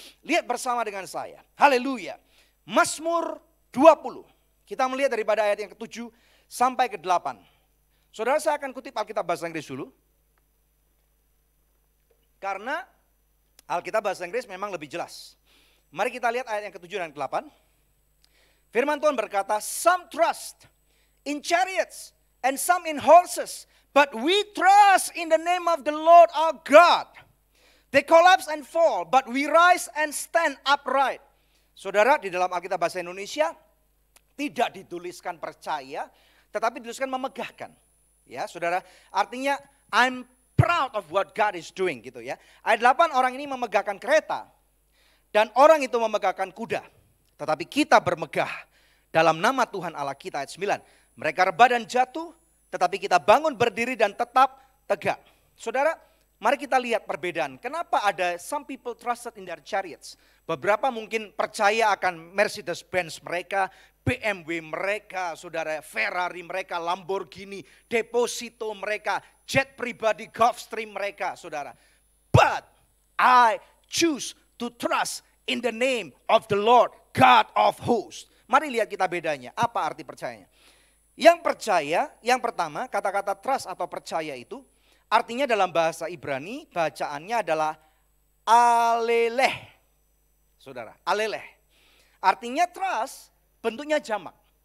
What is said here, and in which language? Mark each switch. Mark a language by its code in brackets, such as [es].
[id] Lihat bersama dengan saya. Haleluya. Mazmur 20. Kita melihat daripada ayat yang ke-7 sampai ke-8. Saudara, saya akan kutip Alkitab bahasa Inggris dulu. Karena Alkitab bahasa Inggris memang lebih jelas. Mari kita lihat ayat yang ke-7 dan ke-8. Firman Tuhan berkata, [en] some trust in chariots and some in horses, but we trust in the name of the Lord our God. They collapse and fall, but we rise and stand upright. [id] Saudara, di dalam Alkitab bahasa Indonesia tidak dituliskan percaya, tetapi dituliskan memegahkan. Ya, saudara, artinya [en] I'm proud of what God is doing [id] gitu ya. Ayat 8, orang ini memegahkan kereta dan orang itu memegahkan kuda. Tetapi kita bermegah dalam nama Tuhan Allah kita. Ayat 9, mereka rebah dan jatuh, tetapi kita bangun berdiri dan tetap tegak. Saudara, mari kita lihat perbedaan. Kenapa ada [en] some people trusted in their chariots. [id] Beberapa mungkin percaya akan Mercedes-Benz mereka, BMW mereka, saudara, Ferrari mereka, Lamborghini, Deposito mereka, jet pribadi Gulfstream mereka, saudara. [en] But I choose to trust in the name of the Lord God of hosts. [id] Mari lihat kita bedanya. Apa arti percayanya? Yang percaya, yang pertama, kata-kata trust atau percaya itu artinya dalam bahasa Ibrani bacaannya adalah aleleh. Saudara, aleleh. Artinya trust bentuknya jamak.